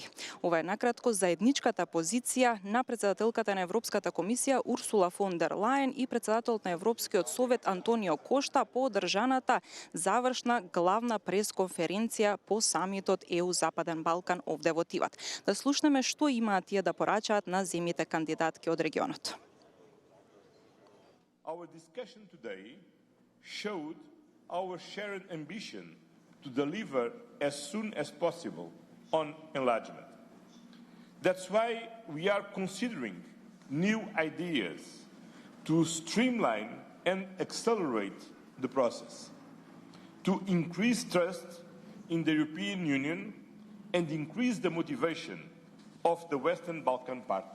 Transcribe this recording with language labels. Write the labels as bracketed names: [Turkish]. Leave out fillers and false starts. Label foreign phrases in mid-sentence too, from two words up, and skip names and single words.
[Macedonian] Ова е накратко заедничката позиција на председателката на Европската комисија Урсула фон дер Лајен и председателот на Европскиот совет Антонио Кошта по одржаната завршна главна пресконференција по самитот ЕУ Западен Балкан овде во Тибат. Да слушнеме што имаат тие да порачаат на земјите кандидатки од регионот. [English] Our discussion today showed our shared ambition to deliver as soon as possible on enlargement. That's why we are considering new ideas to streamline and accelerate the process, to increase trust in the European Union and increase the motivation of the Western Balkan partners.